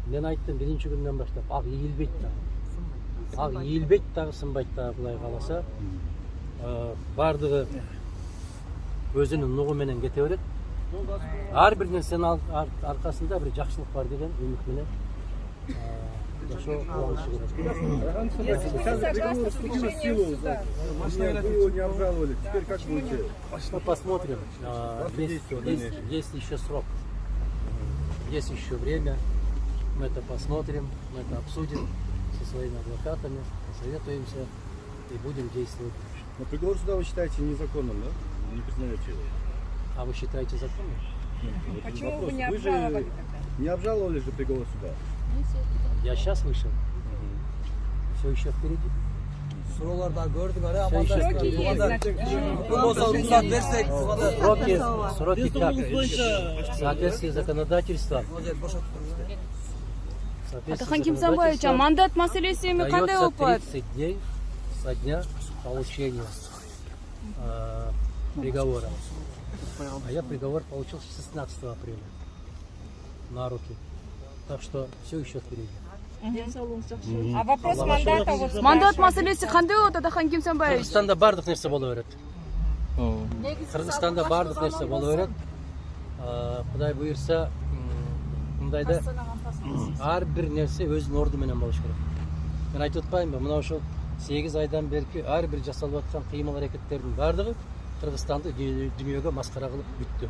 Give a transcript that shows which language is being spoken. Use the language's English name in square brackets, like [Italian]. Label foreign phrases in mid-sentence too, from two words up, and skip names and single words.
[Kyrgyz] Мен айттым биринчи күндөн баштап, ак ийилбейт дагы. Ак ийилбейт дагы, сынбайт дагы, Кудай кааласа. Бардыгы өзүнүн нугу менен кете берет. Ар бир нерсенин аркасында бир жакшылык бар деген үмүт менен жашоо кылышы керек. [Russian] Посмотрим. Есть еще срок. Есть еще время. Мы это посмотрим, мы это обсудим со своими адвокатами, посоветуемся и будем действовать. Но приговор суда вы считаете незаконным, да? Не признаете его? А вы считаете законным? Почему вы не обжаловали? Вы же не обжаловали же приговор суда? Я сейчас вышел. Все еще впереди. [Kyrgyz] Суроолорду көрдүк, [Russian] Сроки как? Соответствие законодательства. [Kyrgyz] Атахан Кимсанбаевич, мандат маселесине кандай болуп атат? [Russian] 30 дней со дня получения приговора. А я приговор получил 16 апреля на руки. Так что все еще впереди. А вопрос мандата? [Kyrgyz] Мандат маселеси кандай болот, Атахан Кимсанбаевич? Кыргызстанда бардык нерсе боло берет. Кыргызстанда бардык нерсе боло берет. Кудай буйрса, мындайда ар бир нерсе өзүнүн орду менен болуш керек. Мен айтып атпаймынбы, мына ошол 8 айдан берки ар бир жасалып аткан кыймыл аракеттердин бардыгы Кыргызстанды дүйнөгө маскара кылып бүттү.